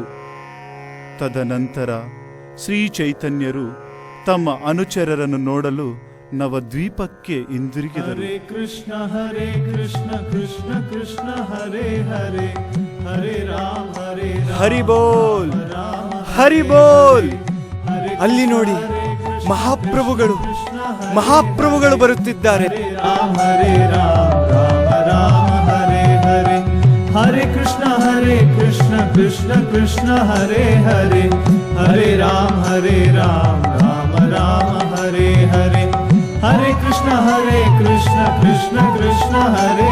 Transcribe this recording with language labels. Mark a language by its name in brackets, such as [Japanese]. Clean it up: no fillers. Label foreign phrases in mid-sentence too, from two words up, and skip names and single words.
[Kannada] ತದನಂತರ ಶ್ರೀ ಚೈತನ್ಯರು ತಮ್ಮ ಅನುಚರರನ್ನು ನೋಡಲು ನವದ್ವೀಪಕ್ಕೆ ಹಿಂದಿರುಗಿದರು. [Sanskrit] ಹರೇ ಕೃಷ್ಣ ಕೃಷ್ಣ ಕೃಷ್ಣ ಹರೇ ಹರೇ ಹರೇ ರಾಮ ಹರಿ ಬೋಲ್ ಹರಿ ಬೋಲ್. [Kannada] ಅಲ್ಲಿ ನೋಡಿ, ಮಹಾಪ್ರಭುಗಳು ಬರುತ್ತಿದ್ದಾರೆ. [Sanskrit] ರಾಮ ಹರೇ ರಾಮ ರಾಮ ಹರೇ ಹರೇ ಹರೇ ಕೃಷ್ಣ ಕೃಷ್ಣ ಕೃಷ್ಣ ಹರೇ ಹರೇ ಹರೇ ರಾಮ ರಾಮ ರಾಮ ಹರೇ ಹರೇ ಹರೇ ಕೃಷ್ಣ ಕೃಷ್ಣ ಕೃಷ್ಣ ಹರೇ